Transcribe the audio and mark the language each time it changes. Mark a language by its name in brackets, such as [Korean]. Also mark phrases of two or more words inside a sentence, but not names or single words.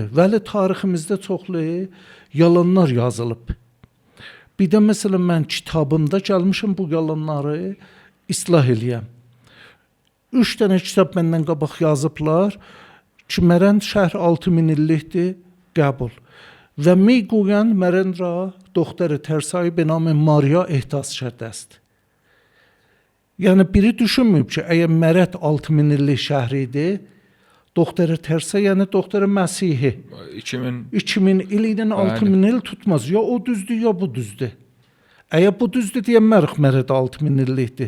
[Azerbaijani] Vəli tariximizdə çoxlu yalanlar yazılıb. Bir də məsələn, mən kitabımda gəlmişim bu yalanları islah eləyəm. 3 dənə kitab məndən qabaq yazıblar ki, Mərənd şəhər 6000 illikdir, qəbul. [Persian] Və میگویند مرند را دختر ترسایی به نام ماریا احداث شده است. [Azerbaijani] Yəni biri düşünməyib ki, əgər Mərəd 6000 illik şəhər idi, Doktor Tersa, yəni Doktor Məsihi 2000 il ilə 6000 il tutmaz. Ya o düzdür, ya bu düzdür. Əgər bu düzdür deyənmərək Mərəd 6000 illikdir.